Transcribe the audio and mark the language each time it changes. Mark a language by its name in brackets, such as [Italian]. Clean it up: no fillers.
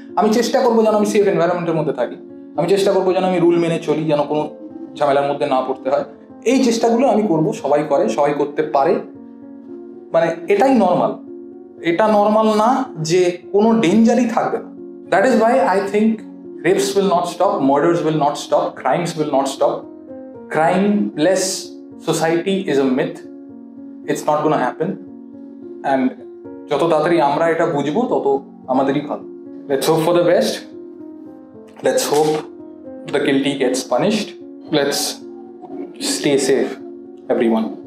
[Bangla] আমি চেষ্টা করবো যেন আমি সেফ এনভায়রনমেন্টের মধ্যে থাকি, আমি চেষ্টা করবো যেন আমি রুল মেনে চলি, যেন কোনো ঝামেলার মধ্যে না পড়তে হয়। এই চেষ্টাগুলো আমি করবো, সবাই করে, সবাই করতে পারে, মানে এটাই নর্মাল। এটা নর্মাল না যে কোনো ডেঞ্জারই থাকবে না। [English] That is why I think rapes will not stop, murders will not stop, crimes will not stop. Crimeless society is a myth. It's not gonna happen. And [Bangla] যত তাড়াতাড়ি আমরা এটা বুঝবো তত আমাদেরই ভালো। [English] Let's hope for the best. Let's hope the guilty gets punished. Let's stay safe, everyone.